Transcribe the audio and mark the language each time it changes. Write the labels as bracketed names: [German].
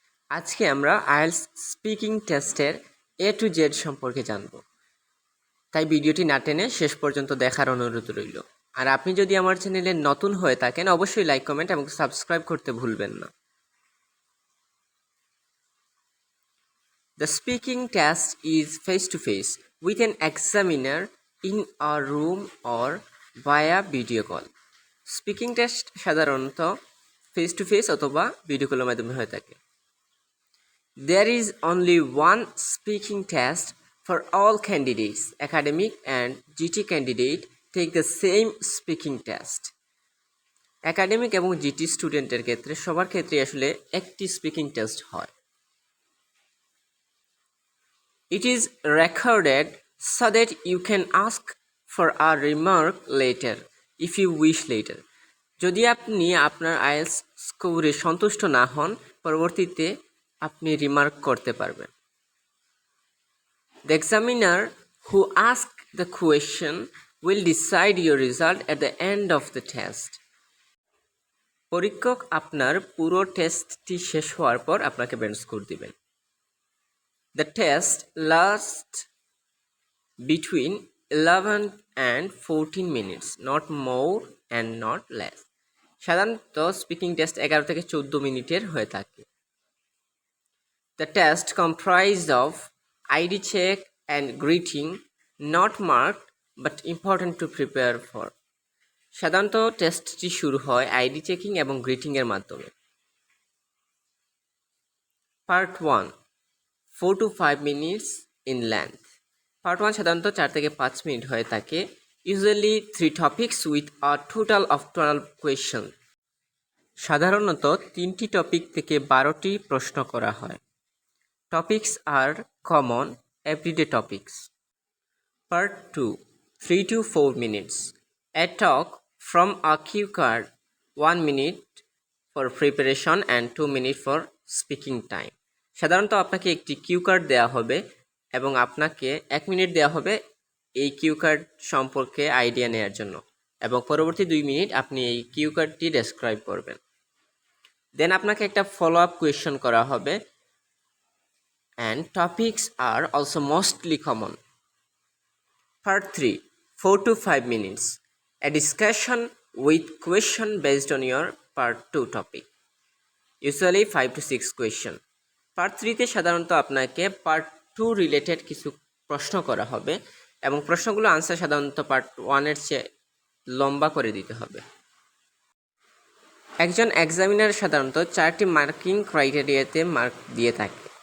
[Bangla] আজকে আমরা IELTS speaking টেস্টের A to Z সম্পর্কে জানব। তাই ভিডিওটি না টেনে শেষ পর্যন্ত দেখার অনুরোধ রইল। আর আপনি যদি আমার চ্যানেলে নতুন হয়ে থাকেন অবশ্যই লাইক, কমেন্ট এবং সাবস্ক্রাইব করতে ভুলবেন না। [English] The speaking test is face to face with an examiner in a room or via video call. [Bangla] Speaking test সাধারণত ফেস টু ফেস অথবা ভিডিও কলের মাধ্যমে হয়ে থাকে। [English] There is only one speaking test for all candidates. Academic and GT candidate take the same speaking test. [Bangla] Academic এবং GT স্টুডেন্টের ক্ষেত্রে সবার ক্ষেত্রে আসলে একটি স্পিকিং টেস্ট হয়। [English] It is recorded so that you can ask for a remark later if you wish later. [Bangla] যদি আপনি আপনার আইএলটিএস স্কোরে সন্তুষ্ট না হন পরবর্তীতে আপনি রিমার্ক করতে পারবেন। [English] The examiner who asked the question will decide your result at the end of the test. [Bangla] পরীক্ষক আপনার পুরো টেস্টটি শেষ হওয়ার পর আপনাকে ব্যান্ড স্কোর দিবেন। [English] The test lasts between 11 and 14 minutes, not more and not less. [Bangla] সাধারণত স্পিকিং টেস্ট 11 থেকে 14 মিনিটের হয়ে থাকে। [English] The test comprised of ID check and greeting, not marked but important to prepare for. [Bangla] সাধারণত টেস্টটি শুরু হয় আইডি চেকিং এবং গ্রিটিং এর মাধ্যমে। [English] Part 1 4 to 5 minutes in length. [Bangla] Part 1 সাধারণত 4 থেকে 5 মিনিট হয়ে থাকে। [English] Usually 3 topics with a total of 12 questions. [Bangla] সাধারণত 3টি টপিক থেকে 12টি প্রশ্ন করা হয়। [English] Topics are common everyday topics. Part 2 3 to 4 minutes. A talk from a cue card, 1 minute for preparation and 2 minutes for speaking time. [Bangla] সাধারণত আপনাকে একটি কিউ কার্ড দেওয়া হবে এবং আপনাকে 1 মিনিট দেওয়া হবে এই কিউ কার্ড সম্পর্কে আইডিয়া নেওয়ার জন্য এবং পরবর্তী 2 মিনিট আপনি এই কিউ কার্ডটি ডেসক্রাইব করবেন। দেন আপনাকে একটা ফলো আপ কোয়েশ্চন করা হবে [English] and topics are also mostly common. Part 3 4 to 5 minutes. A discussion with question based on your part 2 topic. Usually 5 to 6 question. [Bangla] Part 3 তে সাধারণত আপনাকে পার্ট 2 রিলেটেড কিছু প্রশ্ন করা হবে এবং প্রশ্নগুলো আনসার সাধারণত পার্ট 1 এর চেয়ে লম্বা করে দিতে হবে। একজন এক্সামিনার সাধারণত 4টি মার্কিং ক্রাইটেরিয়াতে মার্ক দিয়ে থাকে।